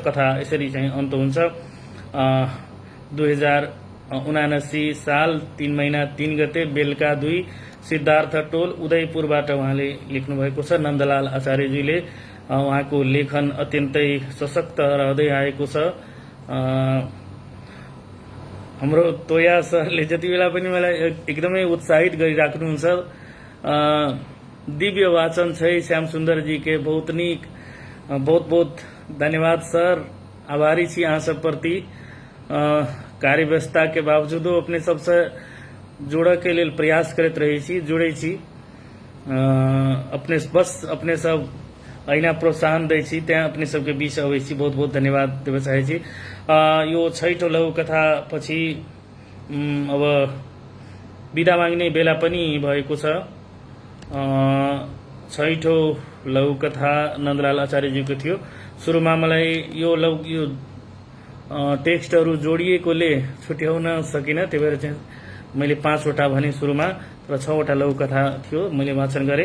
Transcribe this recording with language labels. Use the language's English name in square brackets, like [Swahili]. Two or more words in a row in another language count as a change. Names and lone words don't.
[Nepali] कथा यसरी चाहिँ अन्त हुन्छ। 2079 साल 3 महिना 3 गते बेलुका 2 सिद्धार्थ टोल उदयपुरबाट उहाँले लेख्नुभएको छ। नन्दलाल आचार्यजीले उहाँको लेखन अत्यन्तै सशक्त रहँदै आएको छ। हाम्रो तोया सरले जति बेला पनि मलाई एकदमै उत्साहित गरिराख्नुहुन्छ। [Maithili] दिव्य वाचन छै श्याम सुंदर जी के, बहुत नीक, बहुत बहुत धन्यवाद सर। आभारी छी अहाँ सब प्रति। कार्य व्यस्तता के बावजूदो अपने सबसे जोड़े के लिए प्रयास करते रहे छी, जुड़े छी। अपने सब अहिना प्रोत्साहन दै छी, त्यहाँ अपने सबके बीच अबै छी। बहुत बहुत धन्यवाद देव चाहे छी। [Nepali] यो छैठौं लघुकथा पछि अब बिदा माग्ने बेला पनि भएको छ। छैठौं लघुकथा नन्दलाल आचार्यजीको थियो। सुरुमा मलाई यो टेक्स्टहरू जोडिएकोले छुट्याउन सकिन, त्यही भएर चाहिँ मैले 5 वटा भने सुरुमा, र 6 वटा लघुकथा थियो मैले वाचन गरे।